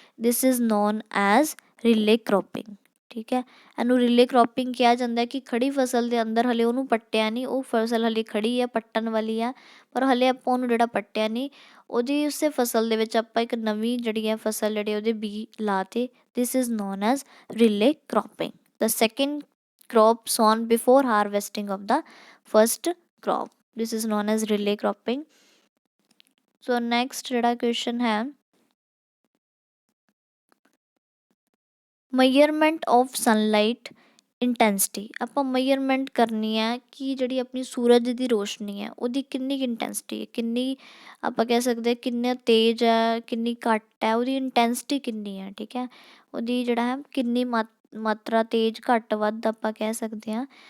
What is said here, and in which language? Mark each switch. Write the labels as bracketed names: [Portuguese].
[English] this is known as relay cropping, [Punjabi] ਠੀਕ ਹੈ। ਇਹਨੂੰ ਰਿਲੇ ਕ੍ਰੋਪਿੰਗ ਕਿਹਾ ਜਾਂਦਾ ਕਿ ਖੜੀ ਫਸਲ ਦੇ ਅੰਦਰ ਹਲੇ ਉਹਨੂੰ ਪੱਟਿਆ ਨਹੀਂ, ਉਹ ਫਸਲ ਹਲੇ ਖੜੀ ਹੈ, ਪੱਟਣ ਵਾਲੀ ਆ, ਪਰ ਹਲੇ ਆਪਾਂ ਉਹਨੂੰ ਜਿਹੜਾ ਪੱਟਿਆ ਨਹੀਂ, ਉਹਦੀ ਉਸੇ ਫਸਲ ਦੇ ਵਿੱਚ ਆਪਾਂ ਇੱਕ ਨਵੀਂ ਜਿਹੜੀ ਹੈ ਫਸਲ ਜਿਹੜੇ ਉਹਦੇ ਬੀ ਲਾਤੇ। [English] This is known as relay cropping. The second crop sown before harvesting of the first crop, this is known as relay cropping. So next [Punjabi] ਜਿਹੜਾ [English] question ਹੈ measurement of sunlight intensity. [Punjabi] ਆਪਾਂ ਮੇਜਰਮੈਂਟ ਕਰਨੀ ਹੈ ਕਿ ਜਿਹੜੀ ਆਪਣੀ ਸੂਰਜ ਦੀ ਰੋਸ਼ਨੀ ਹੈ ਉਹਦੀ ਕਿੰਨੀ ਇੰਟੈਂਸਿਟੀ ਹੈ, ਕਿੰਨੀ ਆਪਾਂ ਕਹਿ ਸਕਦੇ ਕਿੰਨਾ ਤੇਜ਼ ਹੈ, ਕਿੰਨੀ ਘੱਟ ਹੈ, ਉਹਦੀ ਇੰਟੈਂਸਿਟੀ ਕਿੰਨੀ ਹੈ, ਠੀਕ ਹੈ। ਉਹਦੀ ਜਿਹੜਾ ਹੈ ਕਿੰਨੀ ਮਾਤਰਾ ਤੇਜ਼ ਘੱਟ ਵੱਧ ਆਪਾਂ ਕਹਿ ਸਕਦੇ ਹਾਂ।